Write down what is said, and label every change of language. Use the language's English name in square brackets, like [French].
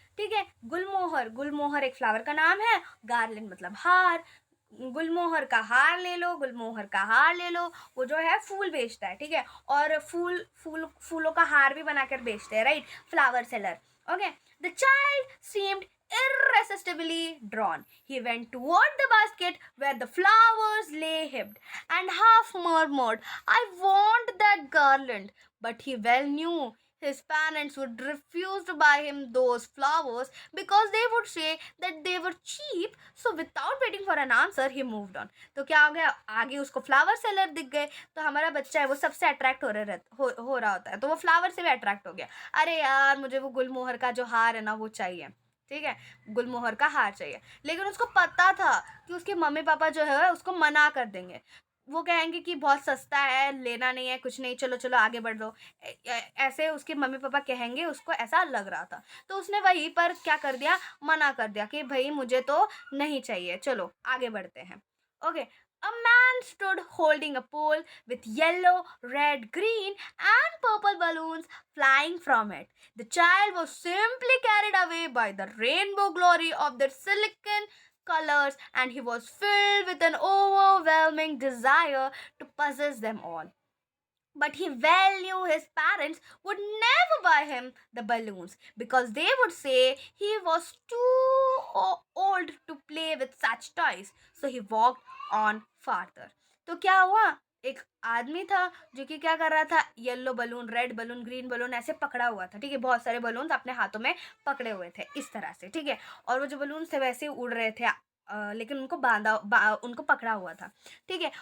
[Hindi] ठीक है, गुलमोहर, गुलमोहर एक फ्लावर का नाम है, गार्लैंड मतलब हार। गुलमोहर का हार ले लो, गुलमोहर का हार ले लो। वो जो है फूल बेचता है, ठीक है, और फूलों का हार भी बनाकर बेचते हैं, right? [English] Flower seller. Okay, the child seemed irresistibly drawn. He went toward the basket where the flowers lay heaped, and half murmured, I want that garland. But he well knew his parents would refuse to buy him those flowers because they would say that they were cheap. So without waiting for an answer, he moved on. [Hindi] तो क्या हो गया? आगे उसको flower seller दिख गए। तो हमारा बच्चा है वो सबसे अट्रैक्ट हो रहा होता है, तो वो फ्लावर से भी अट्रैक्ट हो गया। अरे यार मुझे वो गुलमोहर का जो हार है ना वो चाहिए, ठीक है, गुलमोहर का हार चाहिए। लेकिन उसको पता था कि उसके मम्मी पापा जो है उसको मना कर देंगे। वो कहेंगे कि बहुत सस्ता है, लेना नहीं है, कुछ नहीं, चलो चलो आगे बढ़ दो। ऐसे उसके मम्मी पापा कहेंगे, उसको ऐसा लग रहा था। तो उसने वहीं पर क्या कर दिया? मना कर दिया कि भाई मुझे तो नहीं चाहिए, चलो आगे बढ़ते हैं। [English] Okay, a man stood holding a pole with yellow, red, green, and purple balloons flying from it. The child was simply carried away by the rainbow glory of their silicon colors, and he was filled with an overwhelming desire to possess them all. But he well knew his parents would never buy him the balloons because they would say he was too old to play with such toys. So he walked on farther. [Hindi] तो क्या हुआ? एक आदमी था जो कि क्या कर रहा था? Yellow balloon, red balloon, green balloon ऐसे पकड़ा हुआ था, ठीक है, बहुत सारे बलून अपने हाथों में पकड़े हुए थे इस तरह से, ठीक है। और वो जो बलून थे वैसे ही उड़ रहे थे, लेकिन उनको पकड़ा हुआ था, ठीक है।